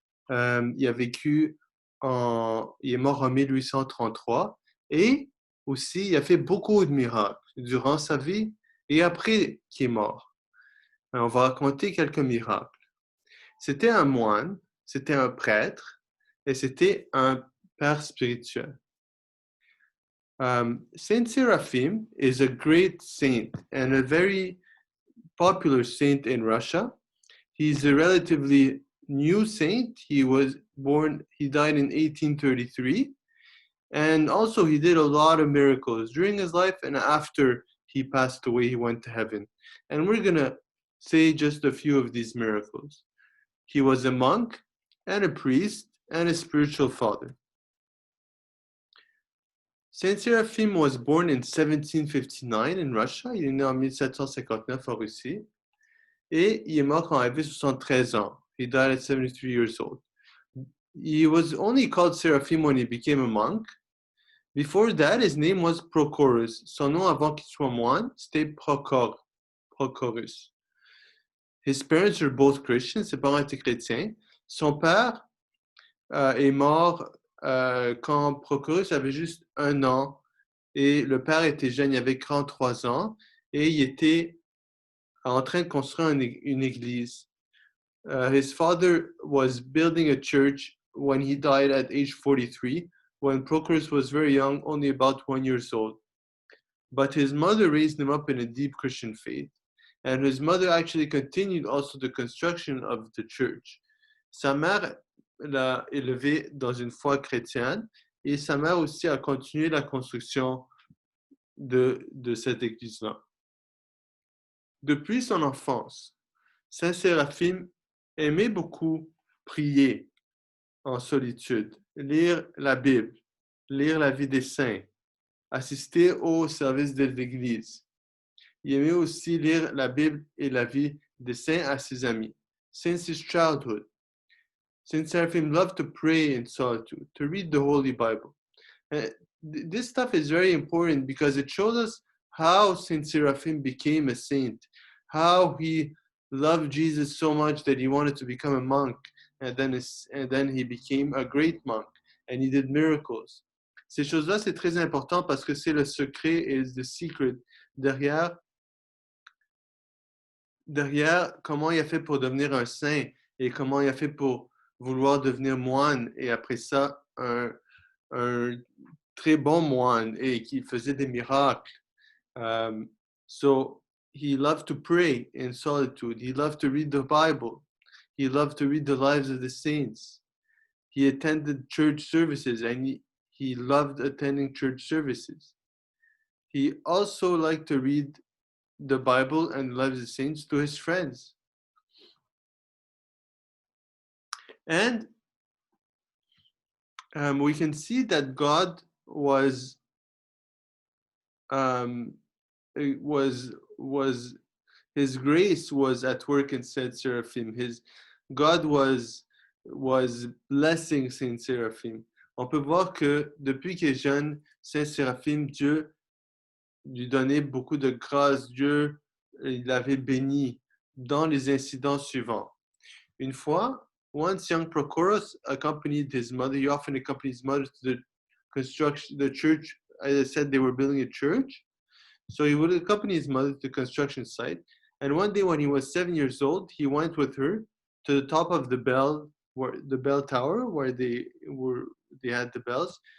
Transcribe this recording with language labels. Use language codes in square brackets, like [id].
[fr] Il a vécu il est mort en 1833 et aussi il a fait beaucoup de miracles durant sa vie et après qu'il est mort. On va raconter quelques miracles. C'était un moine, c'était un prêtre et c'était un père spirituel. [en] Saint Seraphim is a great saint and a very popular saint in Russia. He's a relatively new saint. He died in 1833. And also, he did a lot of miracles during his life, and after he passed away, he went to heaven. And we're going to say just a few of these miracles. He was a monk and a priest and a spiritual father. Saint Seraphim was born in 1759 in Russia. [fr] Il est né en 1759 en Russie. Et il est mort quand il avait 73 ans. [en] He died at 73 years old. He was only called Seraphim when he became a monk. Before that, his name was Prochorus. [fr] Son nom avant qu'il soit moine, c'était Prochorus. [en] His parents were both Christians. [fr] Ses parents étaient chrétiens. Son père est mort quand Prochorus avait juste 1 an. Et le père était jeune, il avait 43 ans. Et il était en train de construire une église. [en] His father was building a church when he died at age 43, when Prochorus was very young, only about 1 year old. But his mother raised him up in a deep Christian faith. And his mother actually continued also the construction of the church. [fr] Sa mère l'a élevé dans une foi chrétienne et sa mère aussi a continué la construction de cette église-là. Depuis son enfance, Saint Séraphime aimait beaucoup prier en solitude, lire la Bible, lire la vie des saints, assister au service de l'Église. Il aimait aussi lire la Bible et la vie des saints à ses amis. [en] Since his childhood, Saint Seraphim loved to pray in solitude, to read the Holy Bible. And this stuff is very important because it shows us how Saint Seraphim became a saint, how he loved Jesus so much that he wanted to become a monk, and then he became a great monk, and he did miracles. [fr] Ces choses-là, c'est très important parce que c'est le secret et [en] the secret [fr] derrière comment il a fait pour devenir un saint et comment il a fait pour vouloir devenir moine et après ça, un très bon moine et qui faisait des miracles. [en] So he loved to pray in solitude. He loved to read the Bible. He loved to read the lives of the saints. He attended church services and he loved attending church services. He also liked to read the Bible and lives of the saints to his friends. And we can see that God was his grace was at work in Saint Seraphim. God was blessing Saint Seraphim. [fr] On peut voir que depuis qu'il est jeune, Saint Séraphime, Dieu lui donnait beaucoup de grâce. Dieu l'avait béni dans les incidents suivants. Une fois, [en] once young Prochorus accompanied his mother. He often accompanied his mother to the church. As I said, they were building a church. So he would accompany his mother to the construction site. And one day when he was 7 years old, he went with her to the top of the bell tower where they had the bells.